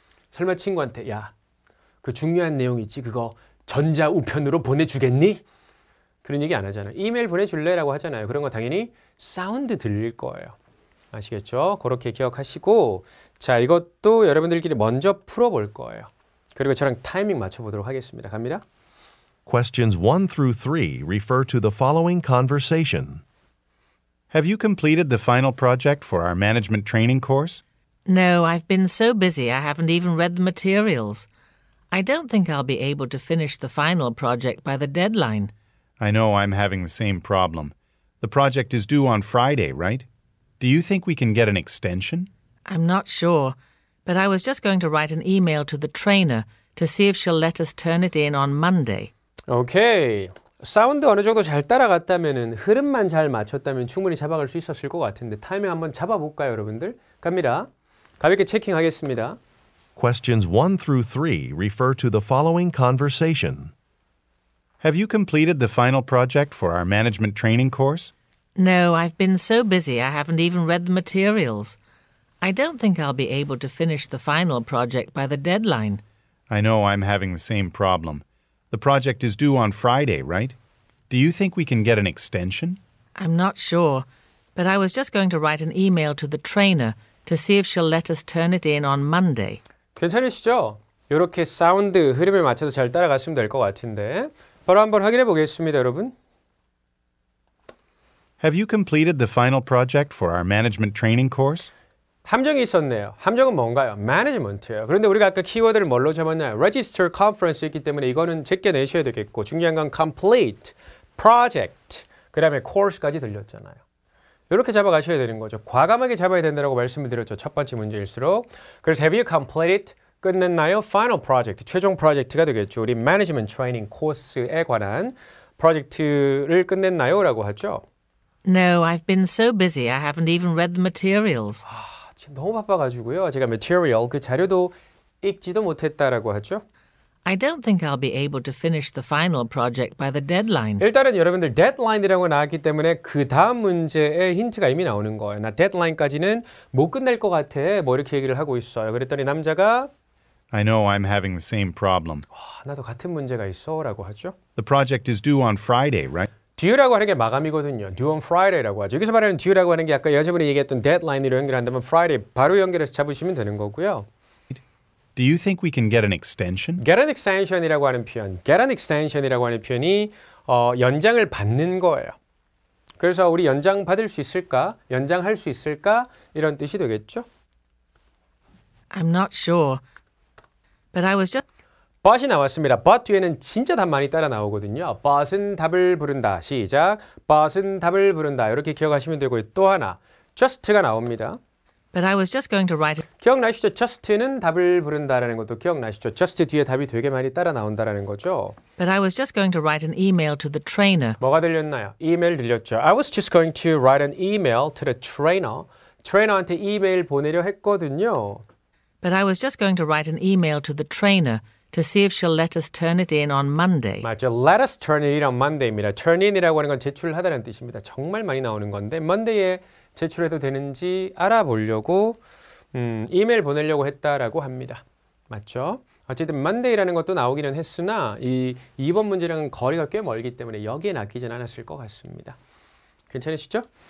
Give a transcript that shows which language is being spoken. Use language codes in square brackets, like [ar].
[ko] 설마 친구한테 야, 그 중요한 내용 있지 그거 전자우편으로 보내주겠니? 그런 얘기 안 하잖아요. 이메일 보내줄래? 라고 하잖아요. 그런 거 당연히 사운드 들릴 거예요. 아시겠죠? 그렇게 기억하시고 자 이것도 여러분들끼리 먼저 풀어볼 거예요. 그리고 저랑 타이밍 맞춰보도록 하겠습니다. 갑니다. [en] Questions 1 through 3 refer to the following conversation. Have you completed the final project for our management training course? No, I've been so busy I haven't even read the materials. I don't think I'll be able to finish the final project by the deadline. I know I'm having the same problem. The project is due on Friday, right? Do you think we can get an extension? I'm not sure, but I was just going to write an email to the trainer to see if she'll let us turn it in on Monday. [ko] 오케이. 사운드 어느 정도 잘 따라갔다면은 흐름만 잘 맞췄다면 충분히 잡아갈 수 있었을 것 같은데 타이밍 한번 잡아볼까요, 여러분들? 갑니다. 가볍게 체킹하겠습니다. [en] Questions 1 through 3 refer to the following conversation. Have you completed the final project for our management training course? No, I've been so busy I haven't even read the materials. I don't think I'll be able to finish the final project by the deadline. I know I'm having the same problem. The project is due on Friday, right? Do you think we can get an extension? I'm not sure, but I was just going to write an email to the trainer to see if she'll let us turn it in on Monday. [ko] 괜찮으시죠? 이렇게 사운드 흐름에 맞춰서 잘 따라갔으면 될 것 같은데 바로 한번 확인해 보겠습니다, 여러분. [en] Have you completed the final project for our management training course? [ko] 함정이 있었네요. 함정은 뭔가요? management예요. 그런데 우리가 아까 키워드를 뭘로 잡았나요? register conference 있기 때문에 이거는 제껴내셔야 되겠고 중요한 건 complete, project, 그 다음에 course까지 들렸잖아요. 이렇게 잡아가셔야 되는 거죠. 과감하게 잡아야 된다고 말씀을 드렸죠. 첫 번째 문제일수록. 그래서 [en] have you completed? [ko] 끝냈나요? final project, 최종 프로젝트가 되겠죠. 우리 management training 코스에 관한 프로젝트를 끝냈나요? 라고 하죠. [en] No, I've been so busy I haven't even read the materials. [ko] 지금 너무 바빠가지고요. 제가 material, 그 자료도 읽지도 못했다라고 하죠. [en] I don't think I'll be able to finish the final project by the deadline. [ko] 일단은 여러분들 deadline이라고 나왔기 때문에 그 다음 문제에 힌트가 이미 나오는 거예요. 나 deadline까지는 못 끝낼 것 같아. 뭐 이렇게 얘기를 하고 있어요. 그랬더니 남자가 [en] I know I'm having the same problem. [ko] 나도 같은 문제가 있어 라고 하죠. [en] The project is due on Friday, right? [ko] due라고 하는 게 마감이거든요. due on Friday라고 하죠. 여기서 말하는 due라고 하는 게 아까 여자분이 얘기했던 deadline으로 연결한다면 Friday 바로 연결해서 잡으시면 되는 거고요. [en] Do you think we can get an extension? [ko] get an extension이라고 하는 표현, get an extension이라고 하는 표현이 연장을 받는 거예요. 그래서 우리 연장 받을 수 있을까? 연장할 수 있을까? 이런 뜻이 되겠죠. [en] I'm not sure, but I was just... [ko] but이 나왔습니다. but 뒤에는 진짜 답 많이 따라 나오거든요. but은 답을 부른다. 시작. but은 답을 부른다. 이렇게 기억하시면 되고요. 또 하나, just가 나옵니다. [en] But I was just going to write... [ko] 기억나시죠? just는 답을 부른다라는 것도 기억나시죠? just 뒤에 답이 되게 많이 따라 나온다라는 거죠. [en] But I was just going to write an email to the trainer. [ko] 뭐가 들렸나요? 이메일 들렸죠. [en] I was just going to write an email to the trainer. [ko] 트레이너한테 이메일 보내려 했거든요. [en] But I was just going to write an email to the trainer to see if she'll let us turn it in on Monday. [ko] 맞죠. [en] Let us turn it in on Monday입니다. [ko] turn in이라고 하는 건 제출하다는 뜻입니다. 정말 많이 나오는 건데 Monday에 제출해도 되는지 알아보려고 이메일 보내려고 했다라고 합니다. 맞죠? 어쨌든 Monday라는 것도 나오기는 했으나 이 2번 문제랑은 거리가 꽤 멀기 때문에 여기에 낚이진 않았을 것 같습니다. 괜찮으시죠?